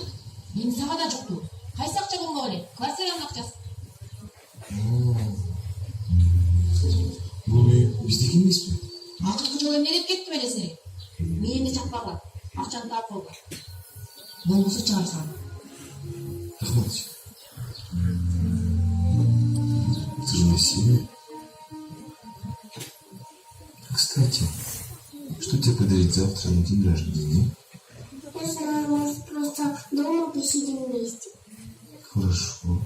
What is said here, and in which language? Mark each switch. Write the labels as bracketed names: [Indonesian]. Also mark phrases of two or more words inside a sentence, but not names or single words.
[Kyrgyz] Менин сага да жокту. Кайсы акча болмок эле? Квартиранын акчасы. Бул үй биздики эмеспи? Акыркы жолу эмне деп кеттим эле сени? Мени чакпагыла. Акчаны таап койгула. Болбосо чыгар салам. Рахмат. [Russian] Это же моя семья. Кстати, что тебе подарить завтра на день рождения? Я знаю, может, просто дома посидим вместе. Хорошо.